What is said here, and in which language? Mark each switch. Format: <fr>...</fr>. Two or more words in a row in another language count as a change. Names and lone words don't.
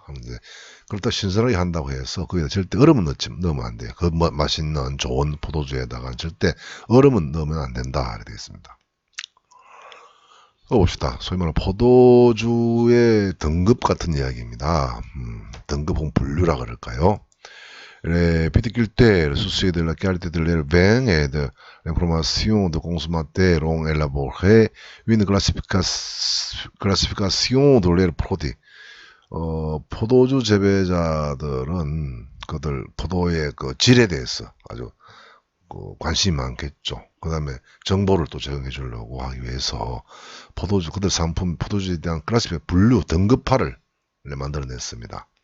<ko>그렇다 신선하게 한다고 해서 거기다 절대 얼음은 넣으면 안 돼요. 그 맛있는 좋은 포도주에다가 절대 얼음은 넣으면 안 된다. 이렇게 되어 있습니다. 봅시다. 소위 말하는 포도주의 등급 같은 이야기입니다. 등급 혹은 분류라 그럴까요?</ko> <fr>Les viticulteurs soucieux de la qualité de leur vin et de l'information de consommateurs ont élaboré une classification de leurs produits.</fr> <ko>포도주 재배자들은 그들 포도의 그 질에 대해서 아주 관심이 많겠죠. 그 다음에 정보를 또 제공해 주려고 하기 위해서 그들 상품 포도주에 대한 클래시픽 분류 등급화를 만들어냈습니다.</ko>